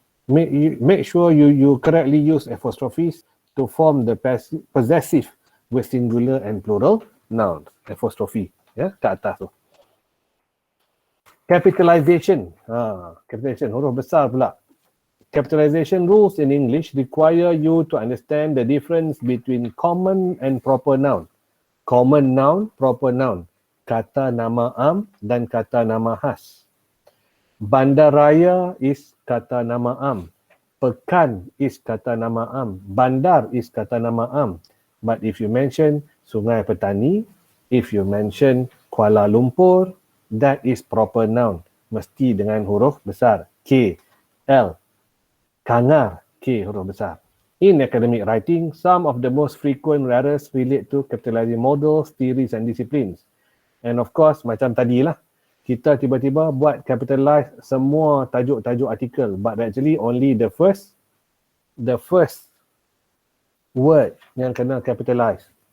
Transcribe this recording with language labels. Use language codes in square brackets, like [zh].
[en] Make sure you correctly use apostrophes to form the possessive with singular and plural nouns. [ms] Apostrophe, ya, kat atas tu. Capitalization. [en] Capitalization, [ms] huruf besar pula. [en] Capitalization rules in English require you to understand the difference between common and proper noun. Common noun, proper noun. [ms] Kata nama am dan kata nama khas. Bandaraya is kata nama am. Pekan is kata nama am. [en] Bandar is [ms] kata nama am. [en] But if you mention Sungai Petani, if you mention Kuala Lumpur, that is proper noun. [ms] Mesti dengan huruf besar. K, L. Kangar, K huruf besar. [en] In academic writing, some of the most frequent errors relate to capitalizing models, theories and disciplines. And of course, [ms] macam tadi lah, kita tiba-tiba buat capitalize semua tajuk-tajuk artikel, [en] but actually only the first word [ms] yang kena capitalize.